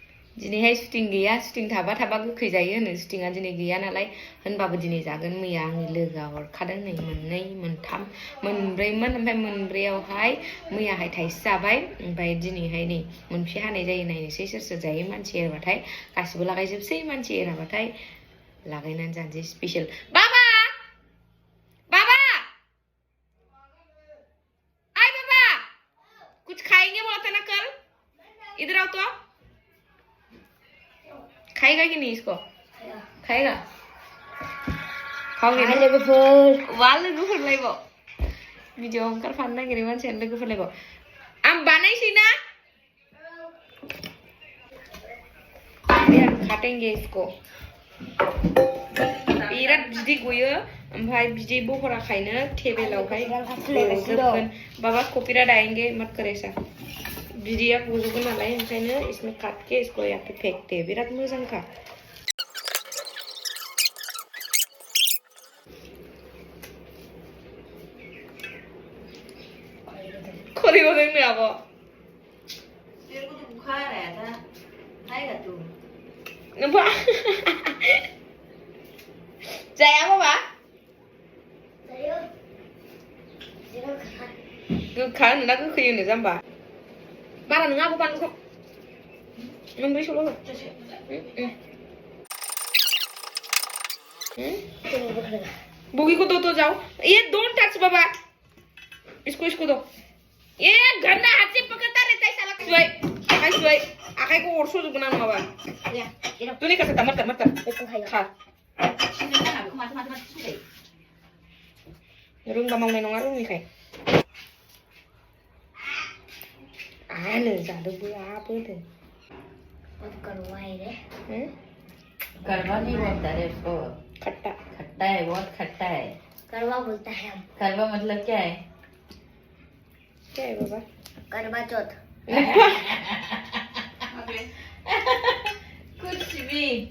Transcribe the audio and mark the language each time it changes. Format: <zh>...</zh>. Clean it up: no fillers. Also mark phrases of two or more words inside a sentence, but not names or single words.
<brx>दिनैहाय सुटिं गैया सुटिं थाबा गोखै जायो होनो सुटिंआ दिनै गैया नालाय होनबाबो दिनै जागोन मैया आंनि लोगोआ हरखादों नै मोननै मोनथाम मोनब्रैमोन ओमफ्राय मोनब्रैयावहाय मैयाहाय थाइसे जाबाय ओमफ्राय दिनैहाय नै मोनसे हानाय जायो नायनोसै सोर सोर जायो मानसि एरबाथाय गासिबो लागायजोबसै मानसि एराबाथाय लागायनानै जानोसै स्पेशल बाबा बाबा</brx> <hi>आय बाबा कुछ खाएंगे बोला था ना कल इधर आओ तो खाएगा कि नहीं इसको खाएगा खाओगे ना</hi> <brx>लोगोफोर लायबाव भिडिअ ओंखारफानो नागिरो मानसियानो लोगोफोर लायबाव आं बानायसै ना</brx> <hi>खाटेंगे इसको</hi> <brx>बिराद बिदै गयो ओमफ्राय बिदै बहराखायनो टेबेलावहाय गजोबगोन बाबा</brx> <hi>कॉपीराइट आएंगे मत कर ऐसा</hi> <brx>बिदैया गजोबगोन नालाय ओंखायनो</brx> <hi>इसमें काट के इसको यहाँ पे फेंकते</hi> <brx>बिराद मोजांखा खरिबो दोंनो आब' नोंबा जाया बाबा गोखा होनोना गोखै होनो जाम्बा बारा नङा आब' बानलुखौ मोनब्रैसोल' हो</brx> <hi>बुगी को दो जाओ ये</hi> <en>don't touch</en> <hi>बाबा इसको दो ये गंदा हाथ से पकड़ता रहता है साला सुई आखाई को ओरसो जुगना बाबा तू नहीं कर सकता मत कर खा</hi> <brx>रोंबा मावनाय नङा रोङैखाय आनो जादोंबो आबोदो</brx> <hi>करवा नहीं बोलता रे उसको खट्टा खट्टा है बहुत खट्टा है करवा बोलता है हम करवा मतलब क्या है क्या है बाबा करवा चौथ कुछ भी</hi>